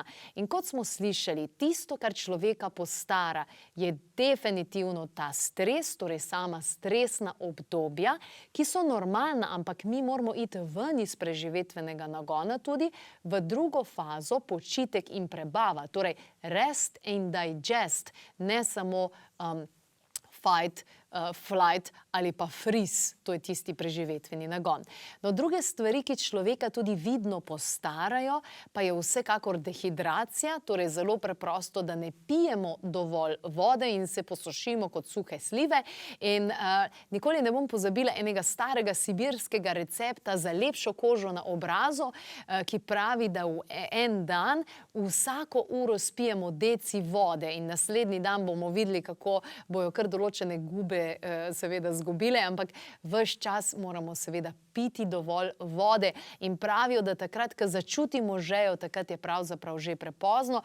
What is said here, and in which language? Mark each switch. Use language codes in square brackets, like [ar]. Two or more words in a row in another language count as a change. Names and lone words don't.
[sl] In kot smo slišali, tisto, kar človeka postara, je definitivno ta stres, torej sama stresna obdobja, ki so normalna, ampak mi moramo iti ven iz preživetvenega nagona tudi v drugo fazo, počitek in prebava, torej [en] rest and digest, [sl] ne samo [en] fight, flight [sl] ali pa freeze, to je tisti preživetveni nagon. No, druge stvari, ki človeka tudi vidno postarajo, pa je vsekakor dehidracija, torej zelo preprosto, da ne pijemo dovolj vode in se posušimo kot suhe slive. In nikoli ne bom pozabila enega starega sibirskega recepta za lepšo kožo na obrazu, ki pravi, da v en dan vsako uro spijemo deci vode in naslednji dan bomo videli, kako bojo kar določene gube seveda zgubile, ampak ves čas moramo seveda piti dovolj vode in pravijo, da takrat, ko začutimo žejo, takrat je pravzaprav že prepozno.